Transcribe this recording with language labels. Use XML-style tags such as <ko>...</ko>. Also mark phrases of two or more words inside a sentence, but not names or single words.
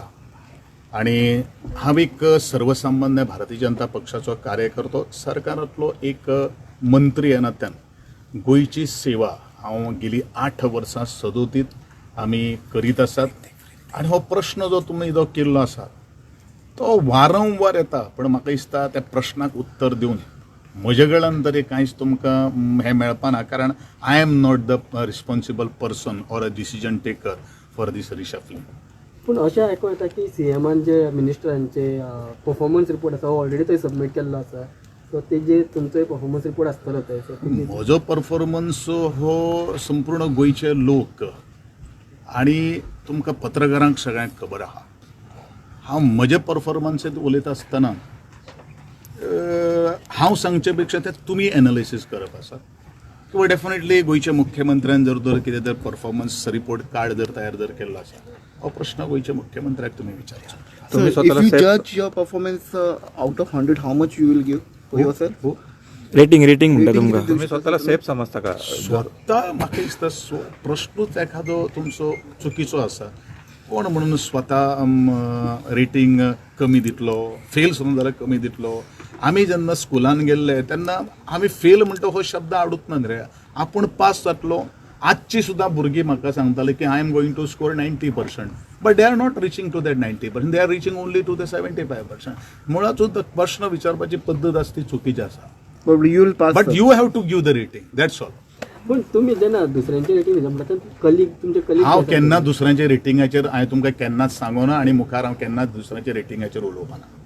<kok>आणि हांव एक सर्वसामान्य भारतीय जनता पक्षाचो कार्यकर्तो, सरकारांतलो एक मंत्री ह्या नात्यान गोयची सेवा हांव गेली 8 वर्सां सदोतीत आमी करीत आसात. आनी हो प्रश्न जो तुमी जो केल्लो आसा तो वारंवार येता, पण म्हाका दिसता त्या प्रश्नाक उत्तर दिवन म्हजे कडल्यान तरी कांयच तुमकां हें मेळपाना, कारण</kok> <en>I am not the responsible person or a decision taker for this reshuffling.</en> <kok>पूण अशें आयकूं येता की सीएमान जे मिनिस्टरांचे</kok> <en>performance report</en> <kok>आसा हो ऑलरेडी थंय सबमीट केल्लो आसा. सो तेजेर तुमचो</kok> <en>performance report</en> <kok>आसतलो थंय. सो म्हजो परफॉर्मन्स हो संपूर्ण गोंयचे लोक आनी तुमकां पत्रकारांक सगळ्यांक खबर आहा. हांव म्हजे परफॉर्मन्सींत उलयता आसतना हांव सांगचे पेक्षा ते तुमी एनालिसीस करप आसा. किंवा डेफिनेटली गोंयच्या मुख्यमंत्र्यान जर कितें जर</kok> <en>performance report card</en> <kok>जर तयार जर केल्लो आसा हो प्रश्न गोंयच्या मुख्यमंत्र्याक तुमी विचारचो.</kok> <mr>तुम्ही</mr> <en>If</en> <mr>स्वतःला</mr> <en>you</en> <mr>सेफ</mr> <en>judge your performance out of 100, how much you will give for yourself?</en> <kok>रेटिंग म्हणटा तुमकां.</kok> <mr>तुम्ही स्वतःला सेफ समजता का?</mr> <kok>स्वता म्हाका दिसता प्रश्नूच एखादो तुमचो चुकीचो आसा. कोण म्हणून स्वता रेटींग कमी दितलो, फेल सुद्दां जाल्यार कमी दितलो. आमी जेन्ना स्कुलान गेल्ले तेन्ना आमी फेल म्हणटा हो शब्द आवडूंक ना रे. आपूण पास जातलो. आजची सुद्दां भुरगीं म्हाका सांगताले की</kok> <en>I am going to score 90%, but they are not reaching to that 90%, they are reaching only to the 75%.</en> <kok>मुळातूच प्रश्न विचारपाची पद्दत आसा ती चुकीची आसा.</kok> <en>But you will pass. but you have to give the rating, that's all.</en> <kok>पूण तुमी जेन्ना दुसऱ्यांचे रेटींग दिता म्हणटा कलीग तुमचे कलीग हांव केन्ना दुसऱ्यांच्या रेटिंगाचेर हांवें तुमकां केन्नाच सांगोना आनी मुखार हांव केन्नाच दुसऱ्यांच्या रेटिंगाचेर उलोवपाना.</kok>